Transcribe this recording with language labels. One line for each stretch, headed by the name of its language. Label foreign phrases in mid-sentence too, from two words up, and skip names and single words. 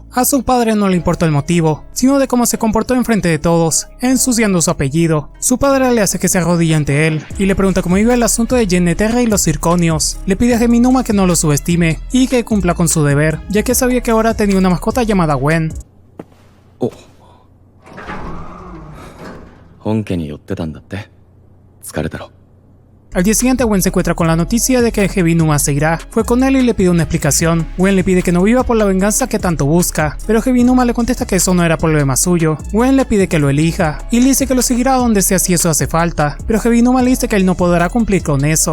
Spanish: A su padre no le importó el motivo, sino de cómo se comportó enfrente de todos, ensuciando su apellido. Su padre le hace que se arrodille ante él y le pregunta cómo iba el asunto de Genneterra y los Zirconios. Le pide a Hebinuma que no lo subestime y que cumpla con su deber, ya que sabía que ahora tenía una mascota llamada Gwen.
Japanese: 本家に寄ってたんだって。疲れたろ。
Spanish: Al día siguiente Gwen se encuentra con la noticia de que Hebinuma se irá. Fue con él y le pide una explicación. Gwen le pide que no viva por la venganza que tanto busca, pero Hebinuma le contesta que eso no era problema suyo. Gwen le pide que lo elija y le dice que lo seguirá donde sea si eso hace falta, pero Hebinuma le dice que él no podrá cumplir con eso.